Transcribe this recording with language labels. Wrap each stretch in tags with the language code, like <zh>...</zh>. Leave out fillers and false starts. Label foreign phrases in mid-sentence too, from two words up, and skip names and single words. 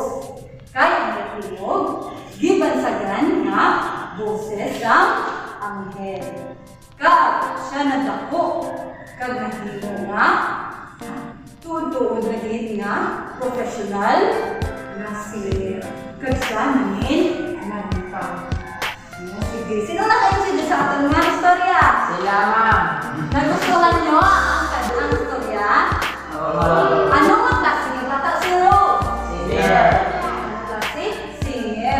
<hil>Kaya ang tingog, gibansagan nga boses ng anghel. Kag siya nadako, kag nahimo nga, tutuod na din nga, professional na singer. Kag siya namin, nagpang.</hil> <tl>Sige, sino naka-insider sa ating mga istorya? Sila, Ma'am. Nagustuhan nyo ang kanyang istorya? Ano ang klase ng bata si Rose? Singer. Anong klase? Singer.</tl>